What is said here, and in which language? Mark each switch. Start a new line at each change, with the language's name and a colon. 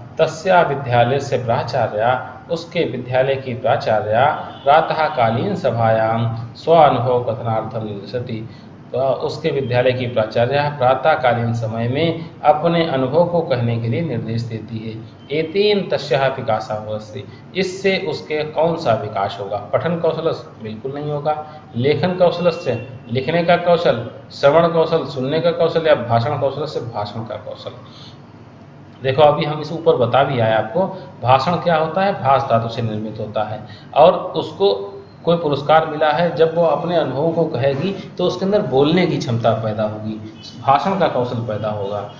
Hindi: तस्या विद्यालय से प्राचार्या, उसके विद्यालय की प्राचार्या
Sanskrit: प्रातःकालीन सभायां स्व अनुभव कथनार्थम निर्दिशति,
Hindi: तो उसके विद्यालय की प्राचार्य प्रातःकालीन समय में अपने अनुभव को कहने के लिए निर्देश देती है।
Sanskrit: एतेन तस्याः विकासः भवति,
Hindi: इससे उसके कौन सा विकास होगा? पठन कौशल बिल्कुल नहीं होगा, लेखन कौशल से लिखने का कौशल, श्रवण कौशल सुनने का कौशल, या भाषण कौशल से भाषण का कौशल। देखो अभी हम इस ऊपर बता भी आए आपको, भाषण क्या होता है? भाष धातु से निर्मित होता है, और उसको कोई पुरस्कार मिला है, जब वो अपने अनुभवों को कहेगी तो उसके अंदर बोलने की क्षमता पैदा होगी, भाषण का कौशल पैदा होगा।